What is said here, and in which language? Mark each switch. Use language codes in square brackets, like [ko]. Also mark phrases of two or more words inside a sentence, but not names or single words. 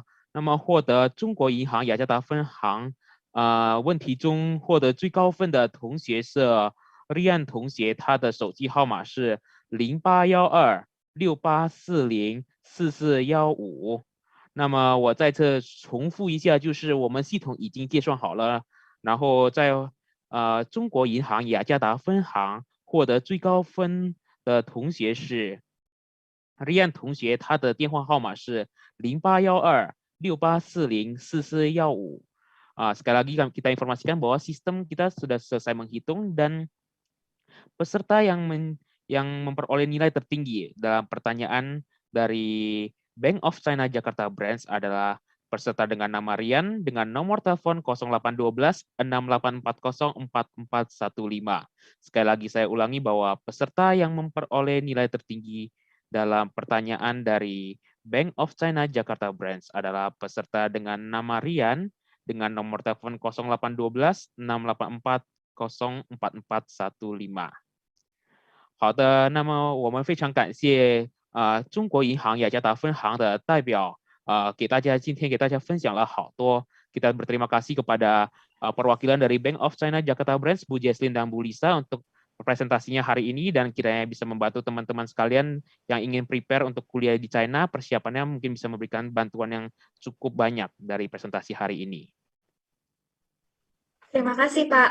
[zh] 那么获得中国银行雅加达分行问题中获得最高分的同学是Rian 同学，他的手机号码是081268404415。那么我再次重复一下，就是我们系统已经介绍好了，然后在中国银行雅加达分行获得最高分的同学是Rian 同学，他的电话号码是 [id] 081268404415。Sekali lagi kita informasikan bahwa sistem kita sudah selesai menghitung dan peserta yang memperoleh nilai tertinggi dalam pertanyaan dari Bank of China Jakarta Branch adalah peserta dengan nama Rian dengan nomor telepon 0812 6840 4415. Sekali lagi saya ulangi bahwa peserta yang memperoleh nilai tertinggi dalam pertanyaan dari Bank of China Jakarta Branch adalah peserta dengan nama Rian dengan nomor telepon 0812 684 04415。 [zh] 好的，那么我们非常感谢中国银行雅加达分行的代表今天给大家分享了好多。 [id] Kita berterima kasih kepada perwakilan dari Bank of China Jakarta Branch Bu Jesslyn dan Bu Lisa untuk presentasinya hari ini dan kiranya bisa membantu teman-teman sekalian yang ingin prepare untuk kuliah di China, persiapannya mungkin bisa memberikan bantuan yang cukup banyak dari presentasi hari ini. Terima kasih, Pak.